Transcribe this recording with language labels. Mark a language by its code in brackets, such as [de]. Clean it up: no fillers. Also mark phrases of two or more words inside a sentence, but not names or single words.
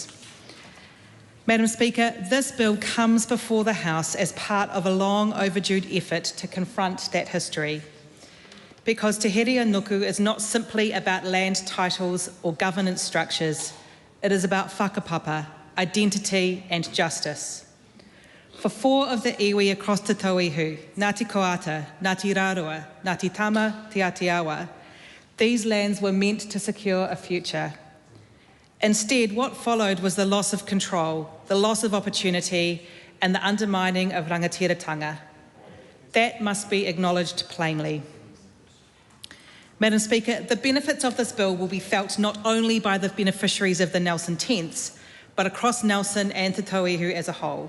[en] Madam Speaker, this bill comes before the House as part of a long overdue effort to confront that history. Because Te Here Nuku is not simply about land titles or governance structures, it is about whakapapa, identity and justice. For 4 of the iwi across Te Tauihu, Ngāti Koata, Ngāti Rārua, Ngāti Tama, Te Aotearoa, these lands were meant to secure a future. Instead, what followed was the loss of control, the loss of opportunity, and the undermining of rangatiratanga. That must be acknowledged plainly. Madam Speaker, the benefits of this bill will be felt not only by the beneficiaries of the Nelson Tenths, but across Nelson and Te Tauihu as a whole.